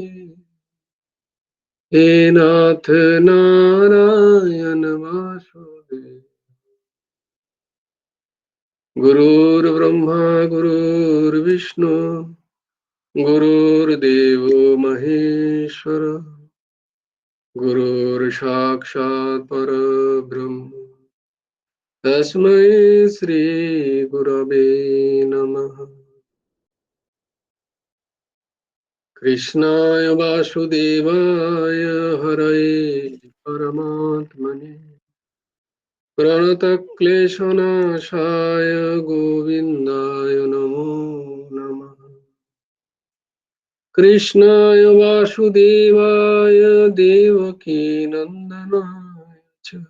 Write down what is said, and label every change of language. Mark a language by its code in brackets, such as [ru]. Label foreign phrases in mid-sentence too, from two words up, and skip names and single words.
[sa] হে নাথ নারায়ণ বাসুদেব গুরুর ব্রহ্মা গুরুর বিষ্ণু গুরুর্দেব মহেশ্বর গুরুর সাক্ষাৎ পরব্রহ্ম তস্मै শ্রী গুরবে নমঃ কৃষ্ণায় বাসুদেবায় হরয়ে পরমাত্মনে প্রণতক্লেশনাশায় গোবিন্দায় নমো নমঃ কৃষ্ণায় বাসুদেবায় দেবকী নন্দনায় চ